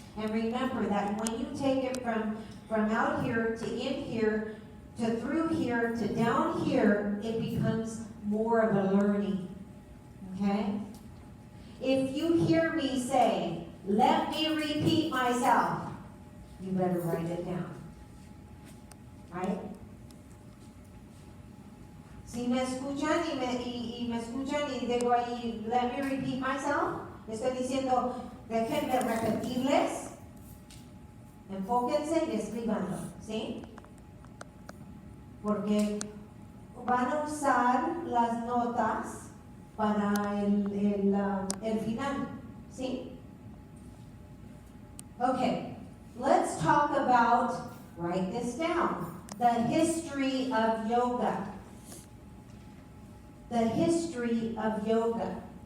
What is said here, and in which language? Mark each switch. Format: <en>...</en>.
<en>And remember that when you take it from out here to in here, to through here, to down here, it becomes more of a learning. Okay? If you hear me say, let me repeat myself, you better write it down. Right?</en> <es>Si me escuchan y me escuchan y digo ahí,</es> <en>let me repeat myself,</en> <es>estoy diciendo, déjenme repetirles, enfóquense y escríbanlo. ¿Sí? Porque van a usar las notas para el final, ¿sí?</es> <en>Okay, let's talk about, write this down, the history of yoga. The history of yoga.</en>